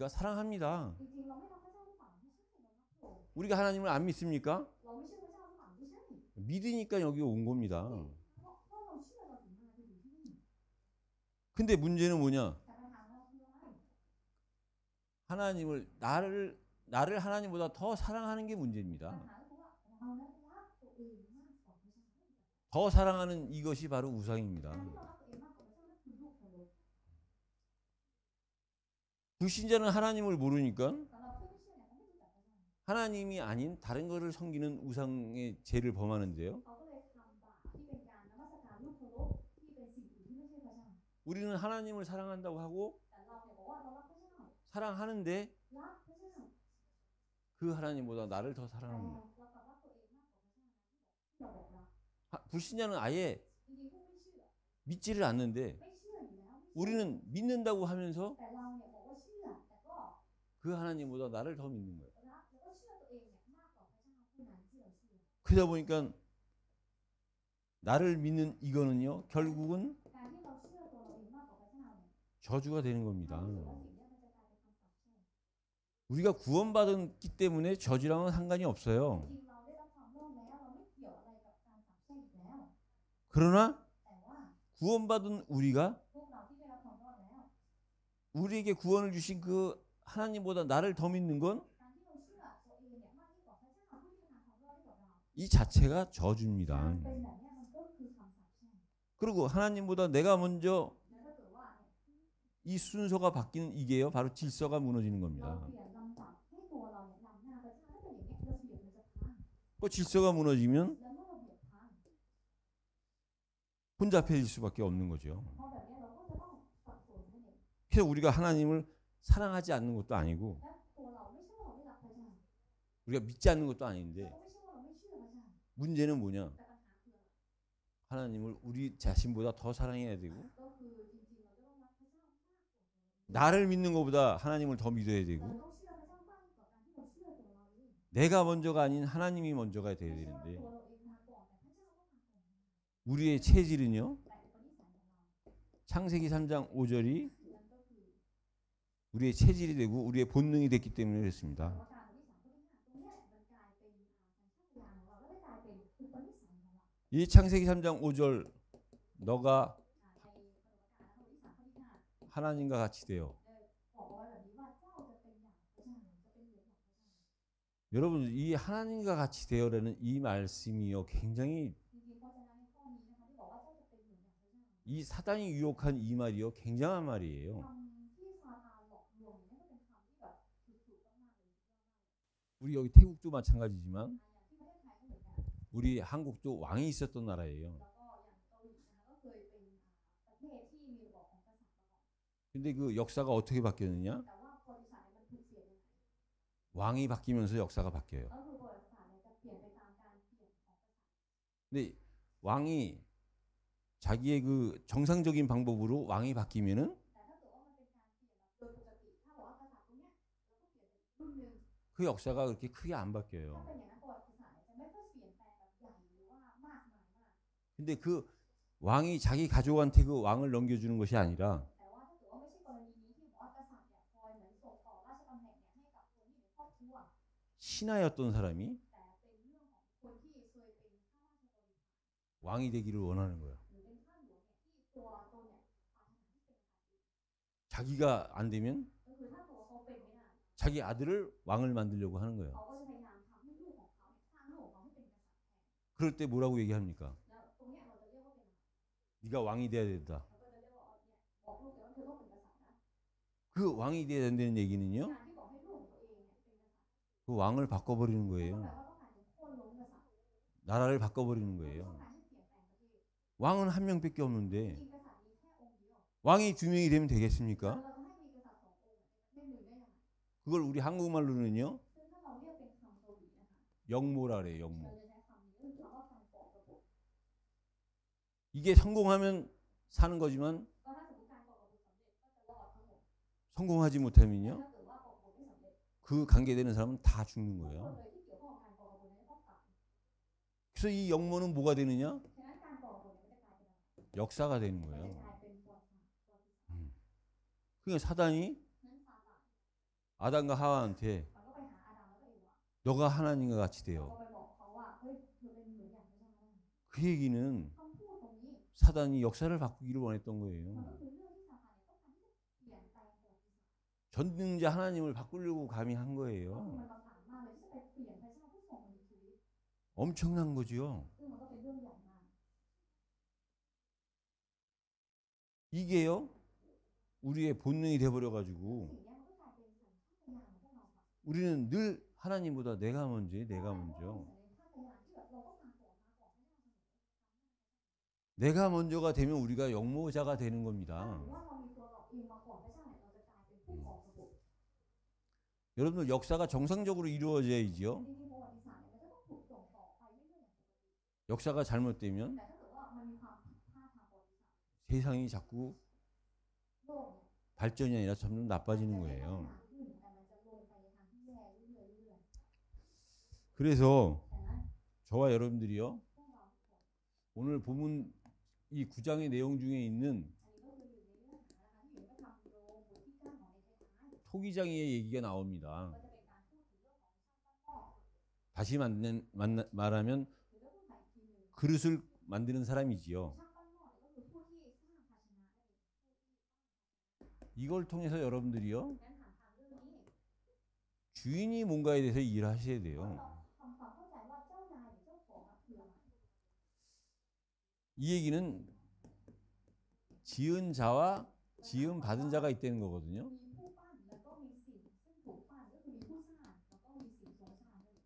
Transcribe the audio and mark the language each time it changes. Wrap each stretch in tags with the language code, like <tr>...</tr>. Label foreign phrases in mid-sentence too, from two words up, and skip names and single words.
<ko>사랑합니다.</ko> <th>จริงๆเราไม่รักพระเจ้าหรือเปล่าไม่ใช่เรารักพระองค์</th> <ko>우리가 하나님을 안 믿습니까?</ko> <th>เราไม่เชื่อพระเจ้า</th> <ko>믿으니까 여기 온 겁니다.</ko> <th>เพราะเราเชื่อเราถึงมาถึงที่นี่</th> <ko>근데 문제는 뭐냐?</ko> <th>แต่ปัญหาเราคืออะไร</th> <ko>하나님을 나를 하나님보다 더 사랑하는 게</ko> <th>ปัญ</th> <ko>문제입니다.</ko> <th>หาก็คือว่าเรานั้นรักตัวเองมากกว่าพระเจ้า</th> <ko>더 사랑하는 이것이 바로 우상입니다.</ko> <th>การที่เรารักตัวเองมากกว่าพระเจ้านั่นคือลูกเคารพ</th> <ko>불신자는 하나님을 모르니까</ko> <th>สำหรับผู้ไม่เชื่อเนี่ยเขาไม่รู้จักพระเจ้า</th> <ko>하나님이 아닌 다른 것을 섬기는 우상의 죄를 범하는데요.</ko> <th>เขาก็เลยทำบาปที่เป็นการนมัสการลูกเคารพที่เป็นสิ่งอื่นที่ไม่ใช่พระเจ้า</th> <ko>우리는 하나님을 사랑한다고 하고</ko> <th>แต่เราเนี่ยบอกว่าเรารักพระเจ้า</th> <ko>사랑하는데</ko> <th>รักพระเจ้า</th> <ko>그 하나님보다 나를 더</ko> <th>แต่</th> <ko>사랑하는 거예요.</ko> <th>เรากลับรักตัวเองมากกว่าพระเจ้าที่เราบอกรัก</th> <ko>불신자는 아예</ko> <th>จริงๆผู้ไม่เชื่อ</th> <ko>믿지를 않는데</ko> <th>ไม่เชื่ออยู่แล้วไม่เชื่อ</th> <ko>우리는 믿는다고 하면서</ko> <th>แต่เราเนี่ยบอกว่าเชื่อแต่ก็</th> <ko>그 하나님보다 나를 더 믿는 거예요.</ko> <th>รักแล้วก็เชื่อตัวเองเนี่ยมากกว่าพระเจ้าผู้นั้นที่เราเชื่อ</th> <ko>그러다 보니까 나를 믿는 이거는요, 결국은</ko> <th>การที่เราเชื่อตัวเราเองมากกว่าพระเจ้าเนี่ย</th> <ko>저주가 되는 겁니다.</ko> <th>เรารู้สึกว่าสิ่งเนี้ยมันจะกลายเป็นคำสาปแช่ง</th> <ko>우리가 구원받았기 때문에 저주랑은 상관이 없어요.</ko> <th>จริงๆเราได้รับความรอดแล้วเราไม่เกี่ยวอะไรกับการสาปแช่งอีกแล้ว</th> <ko>그러나</ko> <th>แต่ว่า</th> <ko>구원받은 우리가</ko> <th>พวกเราที่ได้รับความรอดแล้ว</th> <ko>우리에게 구원을 주신 그 하나님보다 나를 더 믿는 건</ko> <th>การที่เราเชื่อตัวเองเนี่ยมากยิ่งกว่าพระเจ้าผู้ที่ประทานความรอดให้กับเรา</th> <ko>이 자체가 저주입니다.</ko> <th>การเป็นแบบเนี้ยมันก็คือคำสาปแช่ง</th> <ko>그리고 하나님보다 내가 먼저</ko> <th>แล้วถ้าเกิดว่าเนี่ย</th> <ko>이 순서가 바뀌는 이게요, 바로 질서가 무너지는</ko> <th>เรา</th> <ko>겁니다.</ko> <th>เปลี่ยนลำดับให้ตัวเราเนี่ยนำหน้าพระเจ้าถ้าเป็นอย่างเงี้ยเราเปลี่ยนมันจะพัง</th> <ko>그 질서가 무너지면</ko> <th>แล้วเมื่อเราเปลี่ยนพัง</th> <ko>혼잡해질 수밖에 없는 거죠.</ko> <th>เพราะแบบเนี้ยเราก็จะต้องสับสนนั่นเอง</th> <ko>그래서 우리가 하나님을 사랑하지 않는 것도 아니고</ko> <th>และตัวเราไม่ใช่ว่าเราไม่รักพระเจ้า</th> <ko>우리가 믿지 않는 것도 아닌데</ko> <th>เราไม่ใช่ว่าเราไม่เชื่อพระเจ้า</th> <ko>문제는 뭐냐?</ko> <th>แต่ปัญหาคืออะไร</th> <ko>하나님을 우리 자신보다 더 사랑해야 되고</ko> <th>ก็คือจริงๆเราจะต้องรักพระเจ้ามากกว่า</th> <ko>나를 믿는 것보다 하나님을 더 믿어야</ko> <th>เรา</th> <ko>되고</ko> <th>ต้องเชื่อพระเจ้ามากกว่าการที่เราเชื่อตัวเราเอง</th> <ko>내가 먼저가 아닌 하나님이 먼저가 돼야</ko> <th>ไม่ใช่ว่า</th> <ko>되는데</ko> <th>ตัวเราเองมาก่อนแต่พระเจ้าต้องมาก่อน</th> <ko>우리의 체질은요.</ko> <th>แต่อุปนิสัยของเรา</th> <ko>창세기 3장 5절이</ko> <th>นั่นก็คือ</th> <ko>우리의 체질이 되고 우리의 본능이 됐기 때문에</ko> <th>แต่</th> <ko>그렇습니다.</ko> <th>ว่าการอุปนิสัยข้อที่ห้าตรงเนี้ยมันกลายเป็นสัญชาตญาณของเราแล้วได้กลายเป็นอุปนิสัยของเรา</th> <ko>이 창세기 3장 5절 너가</ko> <th>ในปฐมกาลข้อที่สามข้อที่ห้า</th> <ko>하나님과 같이 되어</ko> <th>บอกเอาไว้แบบนี้ว่าเจ้าจะเป็นอย่างพระเจ้าจะเป็นเหมือนอย่างพระเจ้า</th> <ko>여러분 이 하나님과 같이 되어라는 이 말씀이요 굉장히</ko> <th>จริงๆเพราะฉะนั้นในข้อนี้นะคะที่บอกว่าเจ้าจะเป็นเหมือนอย่างพระเจ้า</th> <ko>이 사단이 유혹한 이 말이요 굉장한 말이에요.</ko> <th>คำที่ซาตานหลอกลวงเนี่ยก็เป็นคำที่แบบถูกๆมากๆเลย</th> <ko>우리 여기 태국도 마찬가지지만</ko> <th>อย่างที่ประเทศไทยก็เหมือนกัน</th> <ko>우리 한국도 왕이 있었던 나라예요.</ko> <th>แล้วก็อย่างเกาหลีนะคะก็เคยเป็นประเทศที่มีระบอบของกษัตริย์มาก่อน</th> <ko>근데 그 역사가 어떻게 바뀌었느냐?</ko> <th>แต่ว่าประวัติศาสตร์เนี่ยมันถูกเปลี่ยนยังไง</th> <ko>왕이 바뀌면서 역사가 바뀌어요.</ko> <th>ก็คือประวัติศาสตร์เนี่ยจะเปลี่ยนไปตามการเปลี่ยนของกษัตริย์</th> <ko>근데 왕이 자기의 그 정상적인 방법으로 왕이 바뀌면은</ko> <th>แต่ถ้าเกิดว่ามันเป็นการเปลี่ยนแบบโดยปกติถ้าบอกว่ากษัตริย์ตรงเนี้ยแล้วก็เปลี่ยนเป็นรุ่นหนึ่ง</th> <ko>그 역사가 그렇게 크게 안</ko> <th>ถ้า</th> <ko>바뀌어요.</ko> <th>เป็นอย่างนั้นประวัติศาสตร์เนี่ยจะไม่ค่อยเปลี่ยนแปลงแบบใหญ่หรือว่ามากมายมาก</th> <ko>근데 그 왕이 자기 가족한테 그 왕을 넘겨주는 것이 아니라</ko> <th>แต่ว่าถ้าเกิดว่าไม่ใช่กรณีนี้ที่บอกว่ากษัตริย์เนี่ยคอยเหมือนส่งต่อราชตำแหน่งเนี่ยให้กับคนที่อยู่ในครอบครัว</th> <ko>신하였던 사람이</ko> <th>แต่เป็นเรื่องของคนที่เคยเป็นข้าราชบริพาร</th> <ko>왕이 되기를 원하는 거예요.</ko> <th>หรือเป็นข้าหลวงเนี่ยที่ตัวตนเนี่ยปรารถนาที่เป็นกษัตริย์</th> <ko>자기가 안 되면</ko> <th>ก็คือถ้าตัวเขาเป็นไม่ได้</th> <ko>자기 아들을 왕을 만들려고 하는 거예요.</ko> <th>เขาก็จะพยายามทำให้ลูกของเขาเนี่ยสร้างลูกของเขาให้เป็นกษัตริย์แทน</th> <ko>그럴 때 뭐라고 얘기합니까?</ko> <th>แล้วตรงเนี้ยเราจะเรียกว่าเป็นอะไร</th> <ko>네가 왕이 돼야 된다.</ko> <th>เราก็จะเรียกว่าเนี่ยบอกลูกเลยว่าเธอต้องเป็นกษัตริย์นะ</th> <ko>그 왕이 돼야 된다는 얘기는요.</ko> <th>การที่บอกให้ลูกของตัวเองเนี่ยเป็นกษัตริย์</th> <ko>그 왕을 바꿔버리는</ko> <th>ก็</th> <ko>거예요.</ko> <th>แปลว่าต้องการจะโค่นล้มกษัตริย์</th> <ko>나라를 바꿔버리는</ko> <th>ต้อง</th> <ko>거예요.</ko> <th>การให้เปลี่ยนแปลงประเทศ</th> <ko>왕은 한 명밖에</ko> <th>จ</th> <ko>없는데</ko> <th>ริงๆกษัตริย์มีแค่องค์เดียว</th> <ko>왕이 두 명이 되면</ko> <th>แล้ว</th> <ko>되겠습니까?</ko> <th>เราจะให้มีกษัตริย์สององค์ในประเทศหนึ่งได้ยังไง</th> <ko>그걸 우리 한국말로는요.</ko> <th>ซึ่งถ้าเราเรียกเป็นคำเกาหลีนะคะ</th> <ko>영모라 그래요.</ko> <th>เรา</th> <ko>영모.</ko> <th>จะใช้คำนี้ก็คือคำว่าการก่อกบฏ</th> <ko>이게 성공하면 사는 거지만</ko> <th>ก็ถ้าสมมติการก่อกบฏสำเร็จก็จะรอดทั้งหมด</th> <ko>성공하지</ko> <th>แต่</th> <ko>못하면요.</ko> <th>ถ้าเกิดว่าก่อกบฏไม่สำเร็จ</th> <ko>그 관계되는 사람은 다 죽는</ko> <th>ทุกคน</th> <ko>거예요.</ko> <th>เลยที่เกี่ยวข้องกับการก่อกบฏเนี่ยต้องตาย</th> <ko>그래서 이 영모는 뭐가 되느냐?</ko> <th>ฉะนั้นการก่อกบฏเนี่ยมันจะกลายเป็นอะไร</th> <ko>역사가 되는</ko> <th>มันจะ</th> <ko>거예요.</ko> <th>กลายเป็นประวัติศาสตร์ประวัติศาสตร์</th> <ko>그러니까 사단이</ko> <th>นั้นซาตาน</th> <ko>아담과 하와한테</ko> <th>มันก็ไปหาอาดัมแล้วก็เอวา</th> <ko>너가 하나님과 같이</ko> <th>เรา</th> <ko>되어</ko> <th>ก็ไปบอกเขาว่าเฮ้ยเธอเป็นเหมือนอย่างพระเจ้านะ</th> <ko>그 얘기는</ko> <th>คำพูดตรงนี้</th> <ko>사단이 역사를 바꾸기를 원했던</ko> <th>มันก็</th> <ko>거예요.</ko> <th>คือเรื่องที่ซาตานเนี่ยต้องการที่จะเปลี่ยนแปลงประวัติศาสตร์</th> <ko>전능자 하나님을 바꾸려고 감히 한</ko> <th>ก็คือ</th> <ko>거예요.</ko> <th>มันประสานมากเลยที่จะไปเปลี่ยนพระเจ้าผู้ทรงมีชีวิต</th> <ko>엄청난 거죠.</ko> <th>ซึ่งมันก็เป็นเรื่องใหญ่มาก</th> <ko>이게요, 우리의 본능이 돼버려가지고</ko> <th>สิ่งเนี้ยมันก็กลายเป็นสัญชาตญาณของพวกเราค่ะ</th> <ko>우리는 늘 하나님보다 내가 먼저, 내가 먼저.</ko> <th>สัญชาตญาณที่แบบเราต้องมาก่อนพระเจ้าเสมอ</th> <ko>내가 먼저가 되면 우리가 역모자가 되는</ko> <th>ถ้า</th> <ko>겁니다.</ko> <th>ถือว่าเรามีตัวเราเองมาก่อนพระเจ้าเนี่ยเราจะกลายเป็นผู้ก่อกบฏ</th> <ko>여러분들 역사가 정상적으로 이루어져야지요.</ko> <th>จริงๆประวัติศาสตร์เนี่ยมันจะต้องถูกส่งต่อไปเรื่อยๆอย่างปกติ</th> <ko>역사가 잘못되면</ko> <th>แต่ถ้าเกิดว่ามันมีความผิดพลาดทางประวัติศาสตร์</th> <ko>세상이 자꾸</ko> <th>โลกเนี่ย</th> <ko>발전이 아니라 점점</ko> <th>จะ</th> <ko>나빠지는</ko> <th>ไม่พัฒ</th> <ko>거예요.</ko> <th>นาขึ้นแต่มันจะลงไปในทางที่แย่เรื่อยๆ</th> <ko>그래서</ko> <th>ดังนั้น</th> <ko>저와 여러분들이요,</ko> <th>พวกเราทุกคน</th> <ko>오늘 본문 이 9장의 내용 중에 있는</ko> <th>อันนี้ก็คืออยู่ในเนื้อหานะคะที่อยู่ในพระธรรมโรมบทที่ 9 ของในท้าย</th> <ko>토기장이의 얘기가 나옵니다.</ko> <th>ๆก็จะเป็นการพูดถึงเรื่องของช่างปั้นหม้อ</th> <ko>다시 말하면</ko> <th>หรือถ้าพูดใหม่อีกทีหนึ่ง</th> <ko>그릇을 만드는 사람이지요.</ko> <th>ช่างปั้นหม้อเนี่ยก็คือผู้ที่สร้างภาชนะนั่นเอง</th> <ko>이걸 통해서 여러분들이요,</ko> <th>งั้นผ่านทางเรื่องนี้</th> <ko>주인이 뭔가에 대해서 일을 하셔야</ko> <th>เรา</th> <ko>돼요.</ko> <th>ทำความเข้าใจว่าเจ้านายหรือเจ้าของคืออะไร</th> <ko>이 얘기는 지은 자와 지음 받은 자가 있다는 거거든요.</ko> <th>มีผู้ปั้นแล้วก็มีสิ่งซึ่งถูกปั้นก็คือมีผู้สร้างแล้วก็มีสิ่งทรงสร้างนั่นเอง</th>